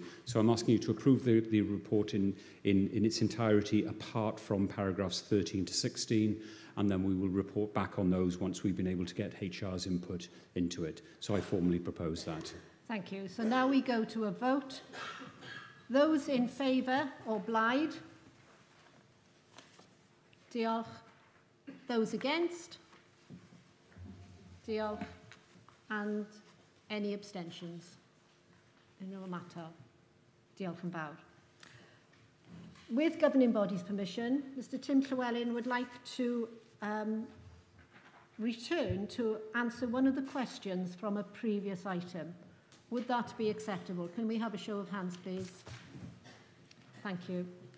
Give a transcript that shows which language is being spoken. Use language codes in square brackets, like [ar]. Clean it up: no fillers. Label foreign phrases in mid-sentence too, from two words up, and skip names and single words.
[en] So I'm asking you to approve the report in its entirety apart from paragraphs 13 to 16, and then we will report back on those once we've been able to get HR's input into it. So I formally propose that. Thank you. So now we go to a vote. Those in favour or blaid? [cy] Diolch. [en] Those against? Diolch. And any abstentions? No matter. [cy] Diolch yn fawr. [en] With governing body's permission, Mr Tim Llywelyn would like to return to answer one of the questions from a previous item. Would that be acceptable? Can we have a show of hands, please? Thank you.